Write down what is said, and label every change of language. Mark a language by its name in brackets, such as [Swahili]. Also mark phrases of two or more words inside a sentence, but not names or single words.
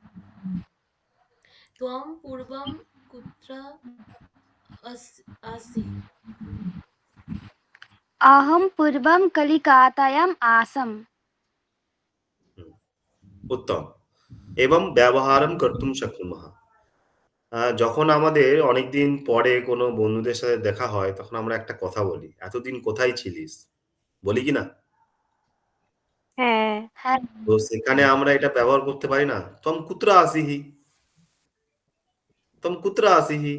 [Sanskrit] त्वं पूर्वं कुत्र असि? अहं पूर्वं कलिकातायाम् आसम् उत्तम। एवं ব্যবহারं कर्तुं शक्नुमः। [Bangla] যখন আমাদের অনেকদিন পরে কোনো বন্ধুদের সাথে দেখা হয়, তখন আমরা একটা কথা বলি, "এতদিন কোথায় ছিলিস?" বলি কি না? হ্যাঁ, হ্যাঁ তো সেখানে আমরা এটা ব্যবহার করতে পারি না? [Sanskrit] "ত্বম কুত্র আসিহি?" "ত্বম কুত্র আসিহি?"